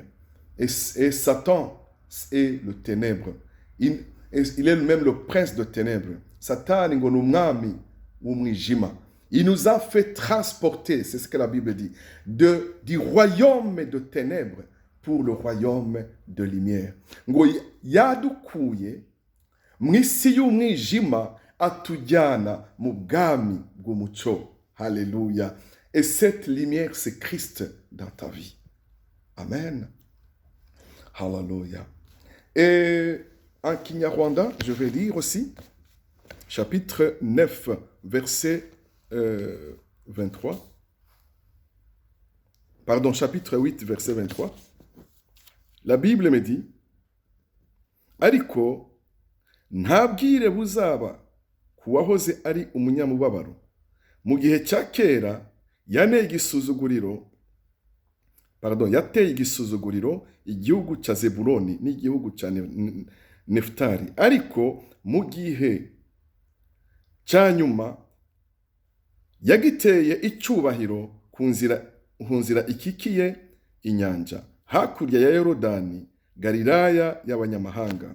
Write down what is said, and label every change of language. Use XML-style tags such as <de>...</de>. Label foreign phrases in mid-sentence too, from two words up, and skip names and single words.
<fr>Et Satan est le ténèbre. Il est même le prince de ténèbres. Satan il nous a fait transporter, c'est ce que la Bible dit, du royaume de ténèbres pour le royaume de lumière.</fr> <rw>Ngo yadukuye mw'isi y'umwijima atujyana mu bwami bw'umucyo.</rw> <fr>Alléluia. Et cette lumière, c'est Christ dans ta vie. Amen. Alléluia. Et en Kinyarwanda, je vais lire aussi, chapitre 9, verset 23. Pardon, chapitre 8, verset 23. La Bible me dit,</fr> <rw>ariko nta bwire buzaba ku wahoze ari umunyamubabaro mu gihe cya kera yateye igisuzuguriro igihugu cya Zebuloni n'igihugu cya Nefutali, ariko mu gihe cya nyuma yagiteye icyubahiro ku nzira ikikiye inyanja hakurya ya Yorodani, Galilaya y'abanyamahanga.</rw>